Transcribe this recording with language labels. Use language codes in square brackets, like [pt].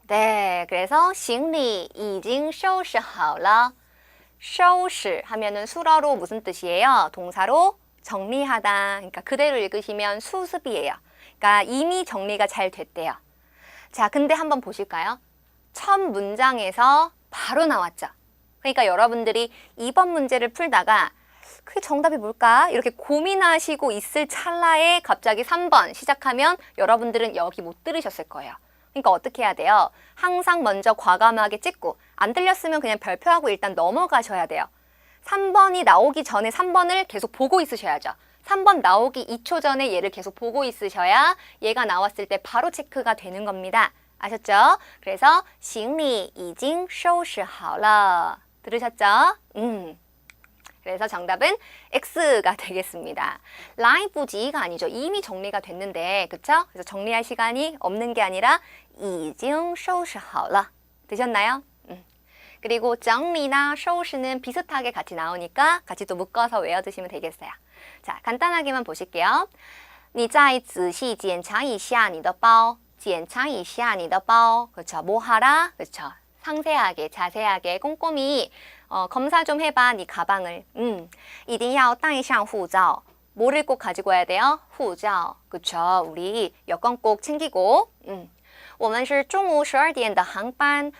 [ko] 네, 그래서 [zh] 行李已经收拾好了. [ko] 收拾하면은 수러로 무슨 뜻이에요? 동사로 정리하다. 그러니까 그대로 읽으시면 수습이에요. 그러니까 이미 정리가 잘 됐대요. 자, 근데 한번 보실까요? 첫 문장에서 바로 나왔죠. 그러니까 여러분들이 이번 문제를 풀다가 그게 정답이 뭘까? 이렇게 고민하시고 있을 찰나에 갑자기 3번 시작하면 여러분들은 여기 못 들으셨을 거예요. 그러니까 어떻게 해야 돼요? 항상 먼저 과감하게 찍고 안 들렸으면 그냥 별표하고 일단 넘어가셔야 돼요. 3번이 나오기 전에 3번을 계속 보고 있으셔야죠. 3번 나오기 2초 전에 얘를 계속 보고 있으셔야 얘가 나왔을 때 바로 체크가 되는 겁니다. 아셨죠? 그래서 [zh] 行李已经收拾好了. [ko] 들으셨죠? 그래서 정답은 X가 되겠습니다. 라이브지가 아니죠. 이미 정리가 됐는데, 그쵸? 그래서 정리할 시간이 없는 게 아니라 [zh] 已经收拾好了. [ko] 되셨나요? 그리고 정리나收拾는 비슷하게 같이 나오니까 같이 또 묶어서 외워두시면 되겠어요. 자, 간단하게만 보실게요. [zh] 你再仔细检查一下你的包. 检查一下你的包. [ko] 그렇죠. 뭐 하라? 그렇죠. 상세하게, 자세하게, 꼼꼼히 검사 좀 해봐, 네 가방을. [zh] 一定要带上护照. [ko] 뭐를 꼭 가지고 와야 돼요? 护照.그렇죠. 우리 여권 꼭 챙기고. [zh] 我们是中午12点的航班.